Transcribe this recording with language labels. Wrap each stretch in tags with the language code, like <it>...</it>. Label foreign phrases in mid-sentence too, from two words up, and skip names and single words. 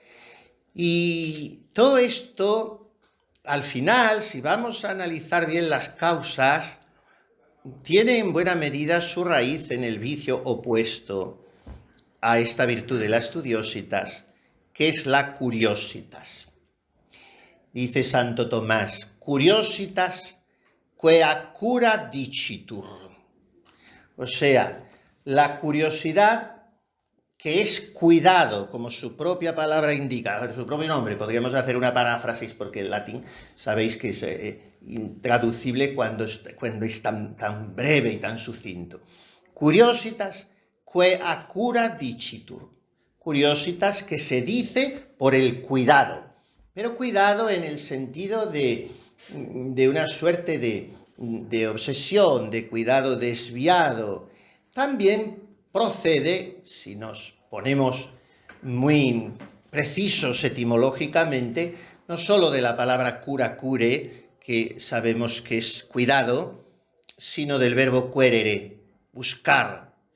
<es>Y todo esto, al final, si vamos a analizar bien las causas, tiene en buena medida su raíz en el vicio opuesto a esta virtud de la studiositas, que es la curiositas. Dice Santo Tomás,</es> <la>curiositas quea cura dicitur.</la> <es>O sea, la curiosidad que es cuidado, como su propia palabra indica, su propio nombre. Podríamos hacer una paráfrasis porque el latín sabéis que es intraducible cuando es tan breve y tan sucinto.</es> <la>Curiositas quea cura dicitur.</la> <es>Curiositas que se dice por el cuidado, pero cuidado en el sentido de una suerte de obsesión, de cuidado desviado. También procede, si nos ponemos muy precisos etimológicamente, no solo de la palabra cura cure, que sabemos que es cuidado, sino del verbo querere, buscar.</es>